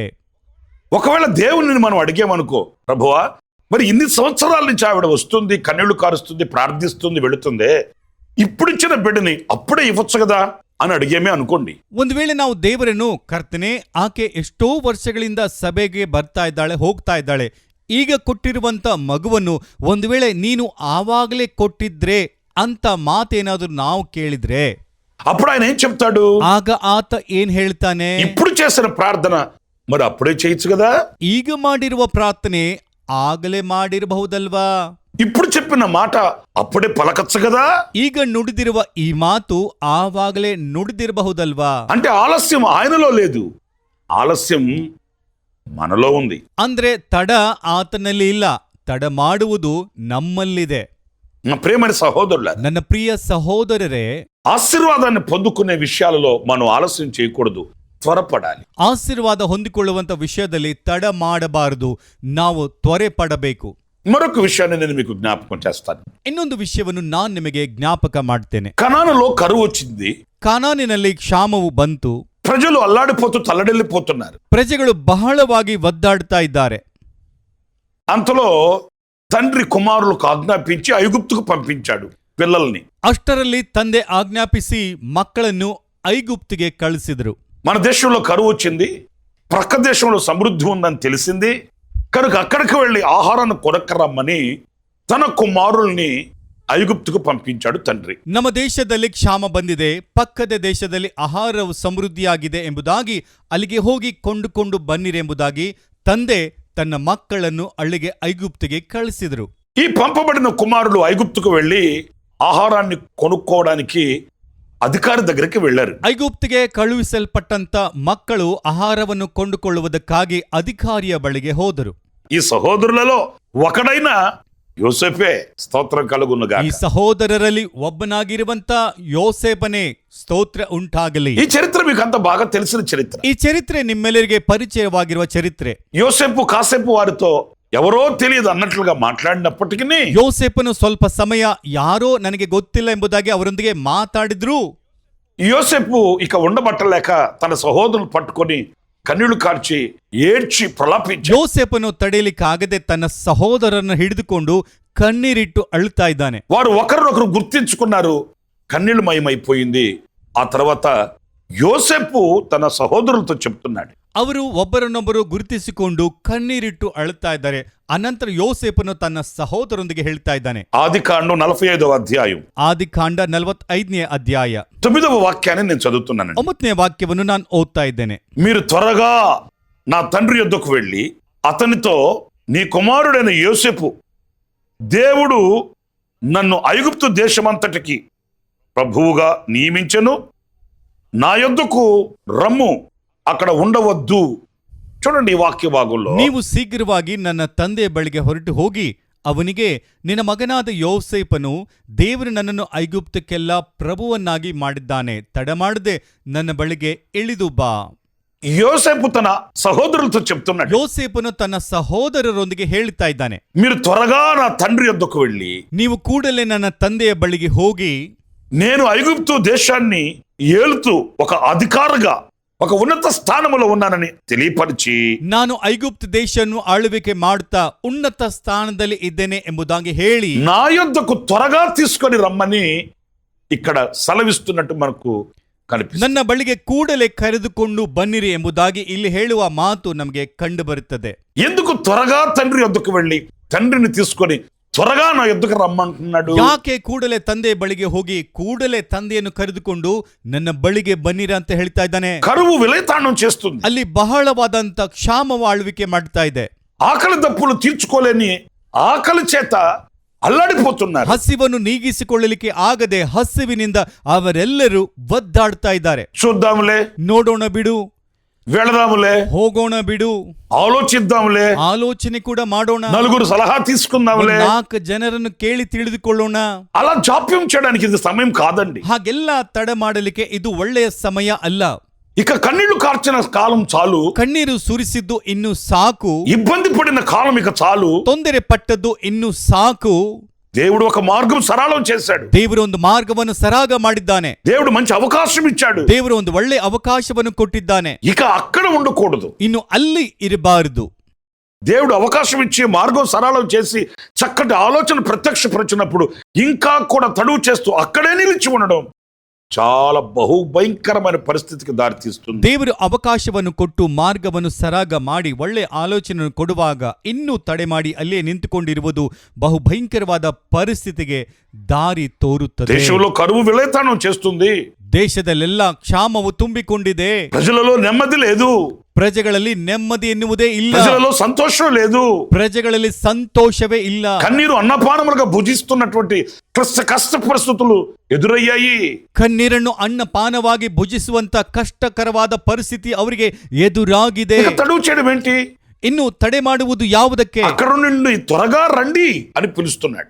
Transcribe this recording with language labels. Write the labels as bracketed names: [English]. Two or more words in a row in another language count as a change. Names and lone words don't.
[Telugu] ఒకవేళ దేవుని మనం అడిగామనుకో, ప్రభువా మరి ఇన్ని సంవత్సరాల నుంచి ఆవిడ వస్తుంది, కన్నీళ్లు కారుస్తుంది, ప్రార్థిస్తుంది, వెళుతుంది, ఇప్పుడు ఇచ్చిన బిడ్డని అప్పుడే ఇవ్వచ్చు కదా అని అడిగేమే అనుకోండి. [Kannada] ಒಂದು ವೇಳೆ ನಾವು ದೇವರನ್ನು, ಕರ್ತನೆ ಆಕೆ ಎಷ್ಟೋ ವರ್ಷಗಳಿಂದ ಸಭೆಗೆ ಬರ್ತಾ ಇದ್ದಾಳೆ, ಹೋಗ್ತಾ ಇದ್ದಾಳೆ, ಈಗ ಕೊಟ್ಟಿರುವಂತ ಮಗುವನ್ನು ಒಂದು ವೇಳೆ ನೀನು ಆವಾಗಲೇ ಕೊಟ್ಟಿದ್ರೆ ಅಂತ ಮಾತೇನಾದ್ರೂ ನಾವು ಕೇಳಿದ್ರೆ [Telugu] అప్పుడు ఆయన ఏం చెప్తాడు? [Kannada] ಆಗ ಆತ ಏನ್ ಹೇಳ್ತಾನೆ? [Telugu] ఇప్పుడు చేసిన ప్రార్థన మరి అప్పుడే చేయొచ్చు కదా, [Kannada] ಈಗ ಮಾಡಿರುವ ಪ್ರಾರ್ಥನೆ ಆಗಲೇ ಮಾಡಿರಬಹುದಲ್ವಾ, [Telugu] ఇప్పుడు చెప్పిన మాట అప్పుడే పలకచ్చు కదా. [Kannada] ಈಗ ನುಡಿದಿರುವ ಈ ಮಾತು ಆವಾಗಲೇ ನುಡಿದಿರಬಹುದಲ್ವಾ. [Telugu] అంటే ఆలస్యం ఆయనలో లేదు, ఆలస్యం మనలో ఉంది. [Kannada] ಅಂದ್ರೆ ತಡ ಆತನಲ್ಲಿ ಇಲ್ಲ, ತಡ ಮಾಡುವುದು ನಮ್ಮಲ್ಲಿದೆ. [Telugu] నా ప్రియమైన సహోదరుల, [Kannada] ನನ್ನ ಪ್ರಿಯ ಸಹೋದರರೇ, [Telugu] ఆశీర్వాదాన్ని పొందుకునే విషయాలలో మనం ఆలస్యం చేయకూడదు, త్వరపడాలి. [Kannada] ಆಶೀರ್ವಾದ ಹೊಂದಿಕೊಳ್ಳುವಂತ ವಿಷಯದಲ್ಲಿ ತಡ ಮಾಡಬಾರದು, ನಾವು ತ್ವರೆ ಪಡಬೇಕು. [Telugu] మరొక విషయాన్ని నేను మీకు జ్ఞాపకం చేస్తాను. [Kannada] ಇನ್ನೊಂದು ವಿಷಯವನ್ನು ನಾನು ನಿಮಗೆ ಜ್ಞಾಪಕ ಮಾಡ್ತೇನೆ. [Telugu] కనానులో కరువు వచ్చింది, [Kannada] ಕಾನಾನಿನಲ್ಲಿ ಕ್ಷಾಮವು ಬಂತು, [Telugu] ప్రజలు అల్లాడిపోతూ తల్లడిల్లిపోతున్నారు. [Kannada] ಪ್ರಜೆಗಳು ಬಹಳವಾಗಿ ಒದ್ದಾಡ್ತಾ ಇದ್ದಾರೆ. [Telugu] అంతలో తండ్రి కుమారులకు ఆజ్ఞాపించి ఐగుప్తుకు పంపించాడు పిల్లల్ని. [Kannada] ಅಷ್ಟರಲ್ಲಿ ತಂದೆ ಆಜ್ಞಾಪಿಸಿ ಮಕ್ಕಳನ್ನು ಐಗುಪ್ತಿಗೆ ಕಳಿಸಿದರು. [Telugu] మన దేశంలో కరువు వచ్చింది, ప్రక్క దేశంలో సమృద్ధి ఉందని తెలిసింది కనుక అక్కడికి వెళ్ళి ఆహారాన్ని కొనక్కరమ్మని తన కుమారుల్ని ಐಗುಪ್ತಿಗೆ పంపించాడు తండ్రి. [Kannada] ನಮ್ಮ ದೇಶದಲ್ಲಿ ಕ್ಷಾಮ ಬಂದಿದೆ, ಪಕ್ಕದ ದೇಶದಲ್ಲಿ ಆಹಾರವು ಸಮೃದ್ಧಿಯಾಗಿದೆ ಎಂಬುದಾಗಿ ಅಲ್ಲಿಗೆ ಹೋಗಿ ಕೊಂಡುಕೊಂಡು ಬನ್ನಿರೆಂಬುದಾಗಿ ತಂದೆ ತನ್ನ ಮಕ್ಕಳನ್ನು ಅಲ್ಲಿಗೆ ಐಗುಪ್ತಿಗೆ ಕಳಿಸಿದರು. [Telugu] ఈ పంపబడిన కుమారులు ఐగుప్తుకు వెళ్ళి ఆహారాన్ని కొనుక్కోవడానికి అధికారి దగ్గరికి వెళ్ళారు. [Kannada] ಐಗುಪ್ತಿಗೆ ಕಳುಹಿಸಲ್ಪಟ್ಟಂತ ಮಕ್ಕಳು ಆಹಾರವನ್ನು ಕೊಂಡುಕೊಳ್ಳುವುದಕ್ಕಾಗಿ ಅಧಿಕಾರಿಯ ಬಳಿಗೆ ಹೋದರು. [Telugu] ఈ సహోదరులలో ఒకడైన యోసేపే, స్తోత్రం కలుగునుగాక. [Kannada] ಈ సహోదರರಲ್ಲಿ ಒಬ್ಬನಾಗಿರುವಂತ ಯೋಸೇಪನೇ, ಸ್ತೋತ್ರ ಉಂಟಾಗಲಿ. [Telugu] ఈ చరిత్ర మీకు అంత బాగా తెలిసిన చరిత్ర. [Kannada] ಈ ಚರಿತ್ರೆ ನಿಮ್ಮೆಲ್ಲರಿಗೆ ಪರಿಚಯವಾಗಿರುವ ಚರಿತ್ರೆ. [Telugu] యోసేపు కాసేపు వారితో ఎవరో తెలియదు అన్నట్లుగా మాట్లాడినప్పటికీ [Kannada] ಯೋಸೇಪನು ಸ್ವಲ್ಪ ಸಮಯ ಯಾರೋ ನನಗೆ ಗೊತ್ತಿಲ್ಲ ಎಂಬುದಾಗಿ ಅವರೊಂದಿಗೆ ಮಾತಾಡಿದ್ರು. [Telugu] యోసేపు ఇక ఉండబట్టలేక తన సహోదరులు పట్టుకొని కన్నీళ్లు కార్చి ఏడ్చి ప్రలాపించి [Kannada] ಯೋಸೇಪನು ತಡೆಯಲಿಕ್ಕಾಗದೆ ತನ್ನ ಸಹೋದರರನ್ನು ಹಿಡಿದುಕೊಂಡು ಕಣ್ಣೀರಿಟ್ಟು ಅಳುತ್ತಾ ಇದ್ದಾನೆ. [Telugu] వారు ఒకరినొకరు గుర్తించుకున్నారు, కన్నీళ్లు మయమైపోయింది. ఆ తర్వాత యోసేపు తన సహోదరులతో చెప్తున్నాడు, [Kannada] ಅವರು ಒಬ್ಬರನ್ನೊಬ್ಬರು ಗುರುತಿಸಿಕೊಂಡು ಕಣ್ಣೀರಿಟ್ಟು ಅಳುತ್ತಾ ಇದ್ದಾರೆ. ಅನಂತರ ಯೋಸೇಫನು ತನ್ನ ಸಹೋದರರೊಂದಿಗೆ ಹೇಳ್ತಾ ಇದ್ದಾನೆ. [Telugu] ఆదికాండం 45వ అధ్యాయం [Kannada] ಆದಿಕಾಂಡ 45ನೇ అధ్యాయ [Telugu] 9వ వాక్యాన్ని నేను చదువుతున్నాను. [Kannada] 9ನೇ వాక్యವನ್ನು ನಾನು ఓద్తా ఇದ್ದೇನೆ. [Telugu] మీరు త్వరగా నా తండ్రి యొద్దకు వెళ్ళి అతనితో నీ కుమారుడైన యోసేపు దేవుడు నన్ను ఐగుప్తు దేశమంతటికి ప్రభువుగా నియమించెను, నా యొద్దకు రమ్ము, అక్కడ ఉండవద్దు. చూడండి ఈ వాక్య భాగంలో, [Kannada] ನೀವು ಶೀಘ್ರವಾಗಿ ನನ್ನ ತಂದೆಯ ಬಳಿಗೆ ಹೊರಟು ಹೋಗಿ ಅವನಿಗೆ, ನಿನ್ನ ಮಗನಾದ ಯೋಸೇಫನು ದೇವರು ನನ್ನನ್ನು ಐಗುಪ್ತಕ್ಕೆಲ್ಲ ಪ್ರಭುವನ್ನಾಗಿ ಮಾಡಿದ್ದಾನೆ, ತಡಮಾಡದೆ ನನ್ನ ಬಳಿಗೆ ಇಳಿದು ಬಾ. [Telugu] యోసేపు తన సహోదరులతో చెప్తున్నాడు, [Kannada] ಯೋಸೇಫನು ತನ್ನ ಸಹೋದರರೊಂದಿಗೆ ಹೇಳ್ತಾ ಇದ್ದಾನೆ, [Telugu] మీరు త్వరగా నా తండ్రి యొద్దకు వెళ్ళి [Kannada] ನೀವು ಕೂಡಲೇ ನನ್ನ ತಂದೆಯ ಬಳಿಗೆ ಹೋಗಿ, [Telugu] నేను ఐగుప్తు దేశాన్ని ఏలుతూ ఒక అధికారిగా ఒక ఉన్నత స్థానములో ఉన్నానని తెలియపరిచి, [Kannada] ನಾನು ಐಗುಪ್ತ ದೇಶವನ್ನು ಆಳ್ವಿಕೆ ಮಾಡುತ್ತಾ ಉನ್ನತ ಸ್ಥಾನದಲ್ಲಿ ಇದ್ದೇನೆ ಎಂಬುದಾಗಿ ಹೇಳಿ, [Telugu] నా యొద్దకు త్వరగా తీసుకొని రమ్మని ఇక్కడ సెలవిస్తున్నట్టు మనకు కనిపిస్తుంది. [Kannada] ನನ್ನ ಬಳಿಗೆ ಕೂಡಲೇ ಕರೆದುಕೊಂಡು ಬನ್ನಿರಿ ಎಂಬುದಾಗಿ ಇಲ್ಲಿ ಹೇಳುವ ಮಾತು ನಮಗೆ ಕಂಡು ಬರುತ್ತದೆ. [Telugu] ఎందుకు త్వరగా తండ్రి యొద్దకు వెళ్ళి తండ్రిని తీసుకొని త్వరగా నా యొద్దకు రమ్మంటున్నాడు? [Kannada] ಯಾಕೆ ಕೂಡಲೇ ತಂದೆಯ ಬಳಿಗೆ ಹೋಗಿ ಕೂಡಲೇ ತಂದೆಯನ್ನು ಕರೆದುಕೊಂಡು ನನ್ನ ಬಳಿಗೆ ಬನ್ನಿರ ಅಂತ ಹೇಳ್ತಾ ಇದ್ದಾನೆ? [Telugu] కరువు విలయతాండం చేస్తుంది. [Kannada] ಅಲ್ಲಿ ಬಹಳವಾದಂತ ಕ್ಷಾಮವ ಆಳ್ವಿಕೆ ಮಾಡ್ತಾ ಇದೆ. [Telugu] ఆకలి దప్పులు తీర్చుకోలేని ఆకలి చేత అల్లాడిపోతున్నారు. [Kannada] ಹಸಿವನ್ನು ನೀಗಿಸಿಕೊಳ್ಳಲಿಕ್ಕೆ ಆಗದೆ ಹಸಿವಿನಿಂದ ಅವರೆಲ್ಲರೂ ಒದ್ದಾಡ್ತಾ ಇದ್ದಾರೆ. [Telugu] చూద్దాములే, [Kannada] ನೋಡೋಣ ಬಿಡು, [Telugu] వెళదాములే, [Kannada] ಹೋಗೋಣ ಬಿಡು, [Telugu] ఆలోచిద్దాములే, [Kannada] ಆಲೋಚನೆ ಕೂಡ ಮಾಡೋಣ, [Telugu] నలుగురు సలహా తీసుకుందాములే, [Kannada] 4 ಜನರನ್ನು ಕೇಳಿ ತಿಳಿದುಕೊಳ್ಳೋಣ. [Telugu] అలా జాప్యం చేయడానికి ఇది సమయం కాదండి. [Kannada] ಹಾಗೆಲ್ಲ ತಡ ಮಾಡಲಿಕ್ಕೆ ಇದು ಒಳ್ಳೆಯ ಸಮಯ ಅಲ್ಲ. [Telugu] ఇక కన్నీళ్లు కార్చిన కాలం చాలు, [Kannada] ಕಣ್ಣೀರು ಸುರಿಸಿದ್ದು ಇನ್ನು ಸಾಕು, [Telugu] ఇబ్బంది పడిన కాలం ఇక చాలు. [Kannada] ತೊಂದರೆ ಪಟ್ಟದ್ದು ಇನ್ನು ಸಾಕು. [Telugu] దేవుడు ఒక మార్గం సరళం చేశాడు. [Kannada] ದೇವರು ಒಂದು ಮಾರ್ಗವನ್ನು ಸರಾಗ ಮಾಡಿದ್ದಾನೆ. [Telugu] దేవుడు మంచి అవకాశం ఇచ్చాడు. [Kannada] ದೇವರು ಒಂದು ಒಳ್ಳೆ ಅವಕಾಶವನ್ನು ಕೊಟ್ಟಿದ್ದಾನೆ. [Telugu] ఇక అక్కడ ఉండకూడదు, [Kannada] ಇನ್ನು ಅಲ್ಲಿ ಇರಬಾರದು. [Telugu] దేవుడు అవకాశం ఇచ్చి మార్గం సరళం చేసి చక్కటి ఆలోచన ప్రత్యక్షపరిచినప్పుడు ఇంకా కూడా తడువు చేస్తూ అక్కడే నిలిచి ఉండడం చాలా బహుభయంకరమైన పరిస్థితికి దారితీస్తుంది. [Kannada] ದೇವರು ಅವಕಾಶವನ್ನು ಕೊಟ್ಟು ಮಾರ್ಗವನ್ನು ಸರಾಗ ಮಾಡಿ ಒಳ್ಳೆ ಆಲೋಚನೆಯನ್ನು ಕೊಡುವಾಗ ಇನ್ನೂ ತಡೆ ಮಾಡಿ ಅಲ್ಲೇ ನಿಂತುಕೊಂಡಿರುವುದು ಬಹುಭಯಂಕರವಾದ ಪರಿಸ್ಥಿತಿಗೆ ದಾರಿ ತೋರುತ್ತದೆ. [Telugu] దేశంలో కరువు విలయతాండం చేస్తుంది. [Kannada] ದೇಶದಲ್ಲೆಲ್ಲ ಕ್ಷಾಮವು ತುಂಬಿಕೊಂಡಿದೆ. [Telugu] ప్రజలలో నెమ్మది లేదు, [Kannada] ಪ್ರಜೆಗಳಲ್ಲಿ ನೆಮ್ಮದಿ ಎನ್ನುವುದೇ ಇಲ್ಲ, [Telugu] ప్రజలలో సంతోషం లేదు, [Kannada] ಪ್ರಜೆಗಳಲ್ಲಿ ಸಂತೋಷವೇ ಇಲ್ಲ. [Telugu] కన్నీరు అన్నపానములుగా భుజిస్తున్నటువంటి కష్ట పరిస్థితులు ఎదురయ్యాయి. [Kannada] ಕಣ್ಣೀರನ್ನು ಅನ್ನಪಾನವಾಗಿ ಭುಜಿಸುವಂತ ಕಷ್ಟಕರವಾದ ಪರಿಸ್ಥಿತಿ ಅವರಿಗೆ ಎದುರಾಗಿದೆ. [Telugu] ఇక తడువు చేయడం ఏంటి? [Kannada] ಇನ್ನು ತಡೆ ಮಾಡುವುದು ಯಾವುದಕ್ಕೆ? [Telugu] అక్కడ నుండి త్వరగా రండి అని పిలుస్తున్నాడు.